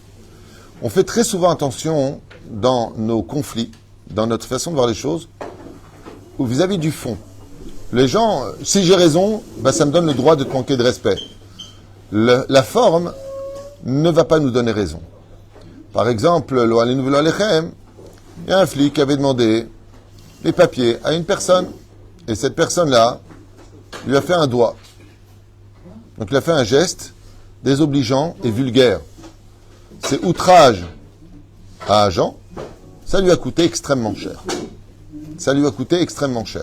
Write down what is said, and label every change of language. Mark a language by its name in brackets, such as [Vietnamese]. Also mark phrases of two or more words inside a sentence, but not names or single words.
[French] On fait très souvent attention dans nos conflits, dans notre façon de voir les choses, vis-à-vis du fond. Les gens, si j'ai raison, ça me donne le droit de te manquer de respect. La forme ne va pas nous donner raison. Par exemple, [Hebrew] לא עלינו ולא עליכם, [French] il y a un flic qui avait demandé les papiers à une personne. Et cette personne-là lui a fait un doigt. Donc il a fait un geste désobligeant et vulgaire. C'est outrage à agent. Ça lui a coûté extrêmement cher. Ça lui a coûté extrêmement cher.